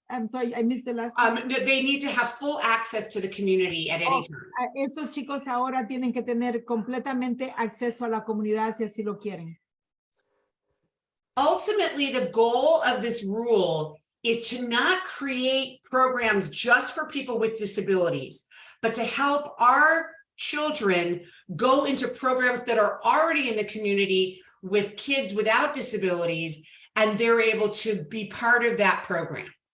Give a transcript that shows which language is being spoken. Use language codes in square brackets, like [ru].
[en] I'm sorry, I missed the last part. They need to have full access to the community at any time. [es] Estos chicos ahora tienen que tener completamente acceso a la comunidad si así lo quieren. [en] Ultimately, the goal of this rule is to not create programs just for people with disabilities, but to help our children go into programs that are already in the community with kids without disabilities, and they're able to be part of that program.